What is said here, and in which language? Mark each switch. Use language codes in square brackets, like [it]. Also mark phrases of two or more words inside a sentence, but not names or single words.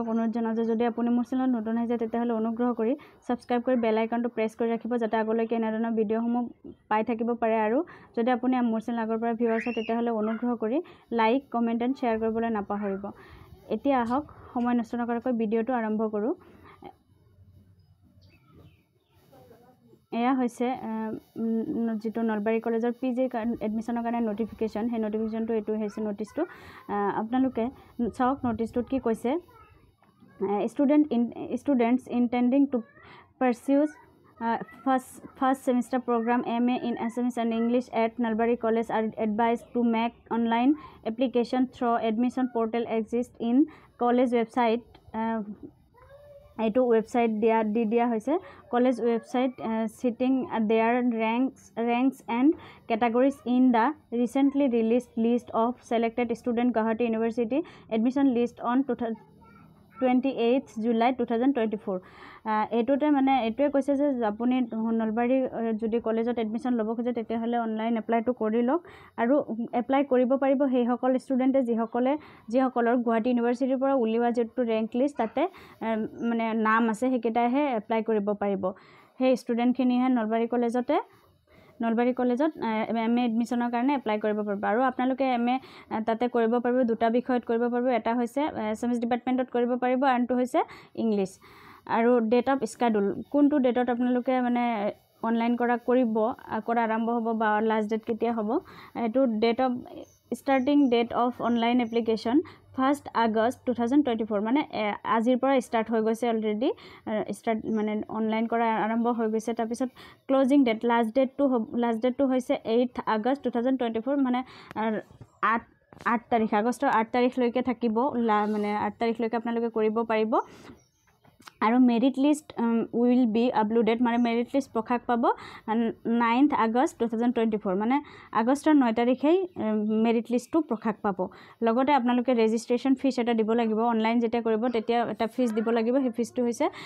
[as] অনুৰোধ জনাওঁ যদি আপুনি মোৰ চেনেলত নতুন হৈছে তেতিয়াহলে অনুগ্ৰহ কৰি সাবস্ক্ৰাইব কৰি বেল আইকনটো প্ৰেছ কৰি ৰাখিব যাতে আগলৈকে এনেধৰণৰ ভিডিওসমূহ পাই থাকিব পাৰে আৰু যদি আপুনি মোৰ চেনেল আগৰ পৰা ভিউৱাৰ্ছ হয় তেতিয়াহলে অনুগ্ৰহ কৰি [en] like comment and share [as] কৰিবলৈ নাপাহৰিব এতিয়া আহক সময় নষ্ট নকৰাকৈ ভিডিওটো আৰম্ভ কৰোঁ এয়া হৈছে যেটো নলবাৰী কলেজৰ পিজি এডমিশনৰ কাৰণে নটিফিকেশন হে নটিফিকেশনটো এটো হৈছে নটিছটো আপোনালোকে চাওক নটিছটোত কি কৈছে [en] students intending to pursue first semester program MA in Assamese and English at Nalbari College are advised to make online application through admission portal exist in college website [as] এইটো ওয়েবসাইট দিয়া হৈছে কলেজ ওয়েবসাইট [en] sitting their ranks and categories in the recently released list of selected student Guwahati University admission list on 28th July 2024 [as] এটোতে মানে এটোৱে কৈছে যে আপুনি নলবাৰী যদি কলেজত এডমিশন ল'ব খোজে তেতিয়াহলে অনলাইন এপ্লাইটো কৰি লওক আৰু এপ্লাই কৰিব পাৰিব সেই সকল ষ্টুডেন্টে যিসকলৰ গুৱাহাটী ইউনিভাৰ্চিটিৰ পৰা উলিওৱা যেটো ৰেংক লিষ্ট তাতে মানে নাম আছে হেকেটাহে এপ্লাই কৰিব পাৰিব সেই ষ্টুডেন্টখিনিহে নলবাৰী কলেজত এমএ এডমিশনৰ কাৰণে এপ্লাই কৰিব পাৰিব আৰু আপোনালোকে এমএ তাতে কৰিব পাৰিব দুটা বিষয়ত কৰিব পাৰিব এটা হৈছে এছএমএছ ডিপাৰ্টমেন্টত কৰিব পাৰিব আনটো হৈছে ইংলিশ আৰু [en] date of schedule [as] কোনটো ডেটত আপোনালোকে মানে অনলাইন কৰা আৰম্ভ হ'ব বা লাষ্ট ডেট কেতিয়া হ'ব এটো [en] date of starting date of online application 1st August 2024 [as] মানে আজিৰ পৰা স্টাৰ্ট হৈ গৈছে অলৰেডি স্টাৰ্ট মানে অনলাইন কৰা আৰম্ভ হৈ গৈছে তাৰ পিছত [en] closing date [as] লাষ্ট ডেটটো হৈছে 8th August 2024 মানে 8 তাৰিখ আগষ্টৰ 8 তাৰিখলৈকে থাকিব মানে 8 তাৰিখলৈকে আপোনালোকে কৰিব পাৰিব আৰু [en] merit list will be uploaded [as] মানে মেৰিট লিষ্ট প্ৰকাশ পাব 9th August 2024 মানে আগষ্টৰ 9 তাৰিখে মেৰিট লিষ্টটো প্ৰকাশ পাব লগতে আপোনালোকে ৰেজিষ্ট্ৰেচন ফিজ এটা দিব লাগিব অনলাইন যেটা কৰিব তেতিয়া এটা ফিজ দিব লাগিব সেই ফিজটো হৈছে